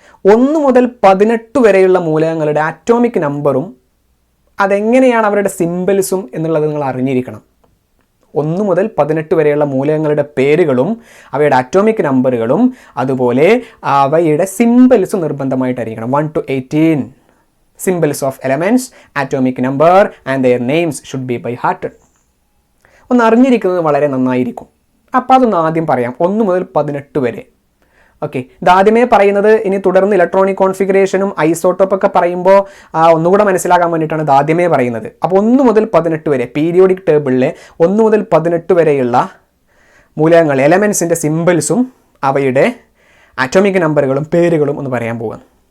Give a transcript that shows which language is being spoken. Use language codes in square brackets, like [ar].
[ml] 1 മുതൽ 18 വരെയുള്ള മൂലകങ്ങളുടെ ആറ്റോമിക് നമ്പറും അതെങ്ങനെയാണ് അവരുടെ സിംബൽസും എന്നുള്ളത് നിങ്ങൾ അറിഞ്ഞിരിക്കണം. 1 മുതൽ 18 വരെയുള്ള മൂലകങ്ങളുടെ പേരുകളും അവയുടെ ആറ്റോമിക് നമ്പറുകളും അതുപോലെ അവയുടെ സിംബൽസും നിർബന്ധമായിട്ടായിരിക്കണം. [en] 1 to 18 symbols of elements, atomic number and their names should be by hearted. [ml] ഒന്ന് അറിഞ്ഞിരിക്കുന്നത് വളരെ നന്നായിരിക്കും. അപ്പോൾ അതൊന്ന് ആദ്യം പറയാം. 1 മുതൽ 18 വരെ. ഓക്കെ, ഇതാദ്യമേ പറയുന്നത്. ഇനി തുടർന്ന് ഇലക്ട്രോണിക് കോൺഫിഗറേഷനും ഐസോട്ടോപ്പൊക്കെ പറയുമ്പോൾ ഒന്നുകൂടെ മനസ്സിലാക്കാൻ വേണ്ടിയിട്ടാണ് ഇത് ആദ്യമേ പറയുന്നത്. അപ്പോൾ 1 മുതൽ 18 വരെ പീരിയോഡിക് ടേബിളിലെ 1 മുതൽ 18 വരെയുള്ള മൂലകങ്ങൾ എലമെൻസിൻ്റെ സിംബൽസും അവയുടെ ആറ്റോമിക് നമ്പറുകളും പേരുകളും ഒന്ന് പറയാൻ പോകാം.